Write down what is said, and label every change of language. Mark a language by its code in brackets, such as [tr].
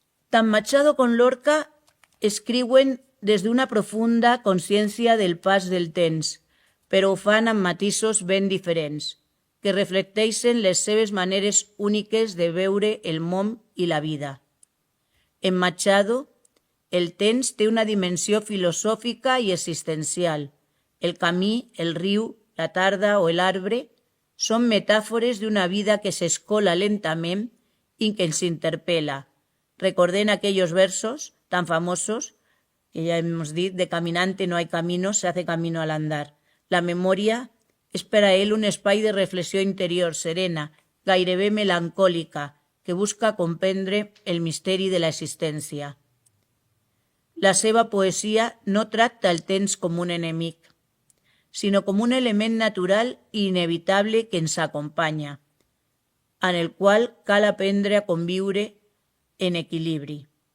[ca] Tant Machado com Lorca escriuen des d'una profunda consciència del pas del temps, però ho fan amb matisos ben diferents, que reflecteixen les seves maneres úniques de veure el món i la vida. En Machado, el temps té una dimensió filosòfica i existencial. El camí, el riu, la tarda o l'arbre són metàfores d'una vida que s'escola lentament i que ens interpel·la. Recordem [es] aquellos versos tan famosos que ya hemos dicho, de caminante no hay camino, se hace camino al andar. [ca] La memòria és per a ell un espai de reflexió interior serena, gairebé melancòlica, que busca comprendre el misteri de l'existència. La seva poesia no tracta el temps com un enemic, sinó com un element natural i inevitable que ens acompanya, en el qual cal aprendre a conviure en equilibri.